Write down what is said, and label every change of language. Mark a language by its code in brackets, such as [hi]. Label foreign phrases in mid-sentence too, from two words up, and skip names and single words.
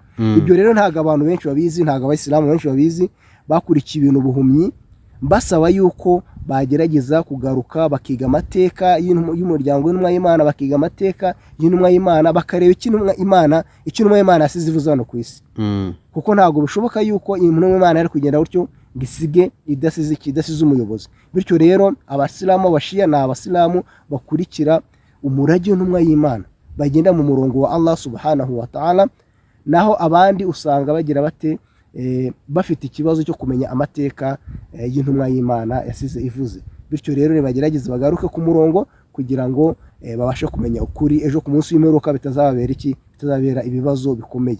[rw] Ibyo rero ntabwo abantu benshi babizi, ntabwo abayisilamu benshi babizi, bakurikiye ibintu buhumyi, basaba yuko bagerageza kugaruka bakiga amateka y'umuryango w'intumwa y'Imana, bakiga amateka y'intumwa y'Imana, bakareba icyo intumwa y'Imana yasize ivuze hano ku isi. Kuko ntabwo bishoboka yuko intumwa y'Imana yari kugenda gutyo gisige idasize umuyobozi. Bityo rero abasilamu abashiya ni abasilamu bakurikira umurage w'intumwa y'Imana, bagenda mu murongo wa [ar] الله سبحانه وتعالى. [rw] Naho abandi usanga bagira bate, bafite ikibazo cyo kumenya amateka y'intumwa y'Imana yasize ivuze. Bityo rero nibagerageze bagaruke ku murongo kugira ngo babashe kumenya ukuri, ejo ku munsi w'imperuka bitazabera ibibazo bikomeye.